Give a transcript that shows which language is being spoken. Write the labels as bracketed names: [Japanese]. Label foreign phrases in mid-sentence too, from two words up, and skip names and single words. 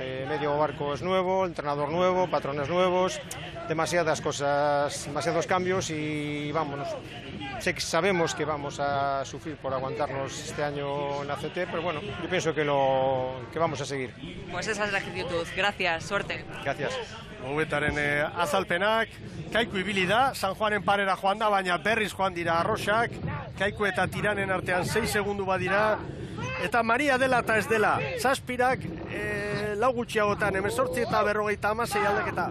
[Spanish] Medio barco es nuevo, entrenador nuevo, patrones nuevos, demasiadas cosas, demasiados cambios y vámonos. Sabemos que vamos a sufrir por aguantarnos este año en la CT, pero bueno, yo pienso que vamos a seguir. Pues esa es la actitud. Gracias, suerte. Gracias. [Basque] Boubetaren azalpenak, Kaiku ibili da, San Juanen parera joan da, baina berriz joan dira arroxak, Kaiku eta Tiranen artean 6 segundu badira, eta Maria dela eta ez dela. Zazpirak, lau gutxiagotan, 18 eta 56 aldaketa.